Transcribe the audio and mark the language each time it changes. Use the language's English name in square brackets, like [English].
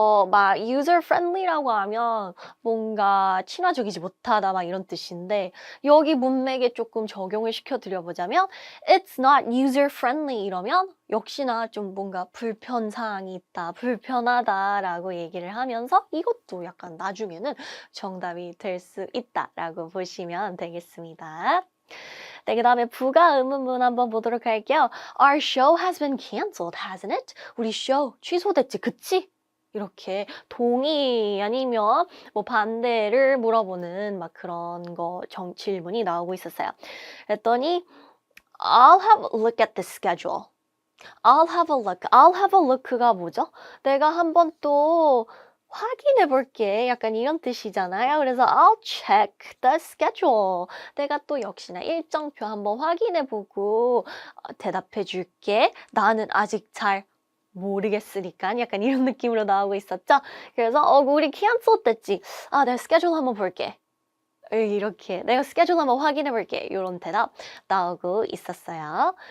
[Korean] 막 user friendly라고 하면 뭔가 친화적이지 못하다 막 이런 뜻인데 여기 문맥에 조금 적용을 시켜 드려보자면 [English] it's not user friendly [Korean] 이러면 역시나 좀 뭔가 불편 사항이 있다, 불편하다라고 얘기를 하면서 이것도 약간 나중에는 정답이 될 수 있다라고 보시면 되겠습니다. 네, 그 다음에 부가 의문문 한번 보도록 할게요. [English] Our show has been cancelled, hasn't it? [Korean] 우리 쇼 취소됐지, 그치? 이렇게 동의 아니면 뭐 반대를 물어보는 막 그런 거 질문이 나오고 있었어요. [English] 그랬더니 I'll have a look at the schedule. I'll have a look. I'll have a look가 뭐죠? [Korean] 내가 한번 또 확인해 볼게. 약간 이런 뜻이잖아요. [English] 그래서 I'll check the schedule. [Korean] 내가 또 역시나 일정표 한번 확인해 보고 대답해 줄게. 나는 아직 잘 모르겠으니까 약간 이런 느낌으로 나오고 있었죠. 그래서 우리 cancel 됐지. 내가 스케줄 한번 볼게. 이렇게 내가 스케줄 한번 확인해 볼게. 이런 대답 나오고 있었어요.